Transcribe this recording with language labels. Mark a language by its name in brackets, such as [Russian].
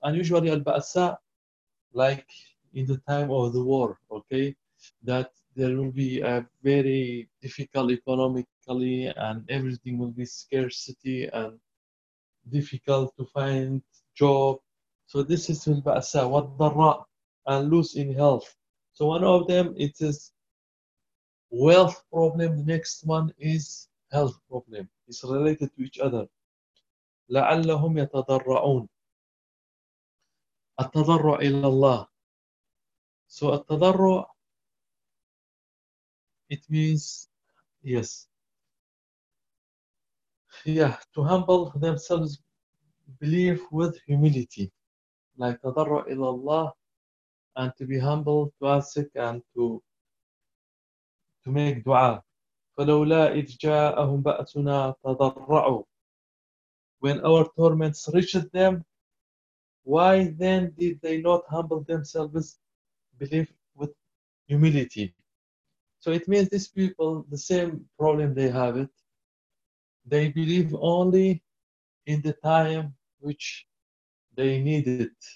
[English] And usually al-ba'sa, like in the time of the war, okay, that there will be a very difficult economically and everything will be scarcity and difficult to find job. So this is al-ba'sa, what darra, and lose in health. So one of them, it is wealth problem. The next one is health problem. It's related to each other. [Arabic] لَعَلَّهُمْ يَتَضَرَّعُونَ التضرع إلى الله. [English] So التضرع, it means, yes. Yeah, to humble themselves, believe with humility. Like [Arabic] تضرع إلى الله, [English] and to be humble, to ask, and to make dua. [Arabic] فلولا إذ جاءهم بأسنا تضرعوا. [English] When our torments reached them, why then did they not humble themselves, believe with humility? So it means these people, the same problem they have it. They believe only in the time which they need it.